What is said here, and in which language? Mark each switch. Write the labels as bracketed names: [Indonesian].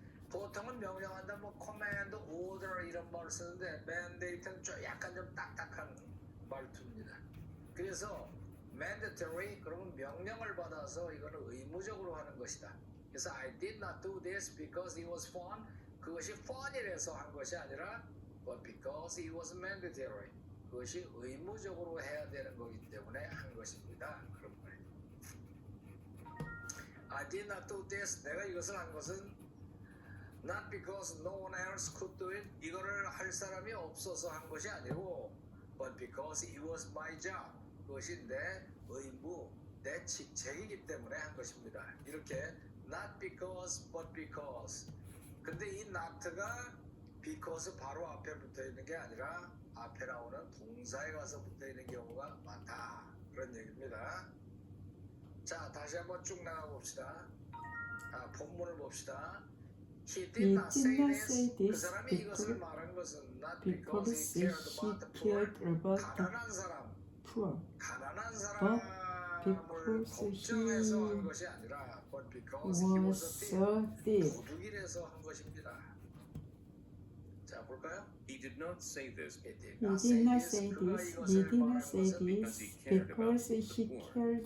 [Korean] 보통은 명령한다, 뭐 command, order 이런 말을 쓰는데 mandate는 좀 약간 좀 딱딱한 말투입니다. 그래서 mandatory 그러면 명령을 받아서 이거는 의무적으로 하는 것이다. [English] 그래서 I did not do this because it was fun. [Korean] 그것이 fun이라서 한 것이 아니라 [English] but because it was mandatory. [Korean] 그것이 의무적으로 해야 되는 거기 때문에 한 것입니다. 그런 거예요. [English] I did not do this. [Korean] 내가 이것을 한 것은 [English] not because no one else could do it. [Korean] 이거를 할 사람이 없어서 한 것이 아니고 [English] but because it was my job. [Korean] 그것이 내 의무, 내 직책이기 때문에 한 것입니다. [English] 이렇게 not because but because. [Korean] 근데 이 not가 because 바로 앞에 붙어 있는 게 아니라 앞에 나오는 동사에 가서 붙어 있는 경우가 많다. 그런 얘기입니다. 자, 다시 한번 쭉 나가 봅시다. 본문을 봅시다. [English] He did not say this. [Korean] 그 사람이 이것을 말한 것은 [English] not because he cared about the [Korean] 가난한 사람, poor. 가난한 사람을 걱정해서 한 것이 아니라 [English] but because he was a thief. [Korean] 도둑이라서 한 것입니다. 자, 자 볼까요? [English] He did not say this He did not say this. He did not say this because he cared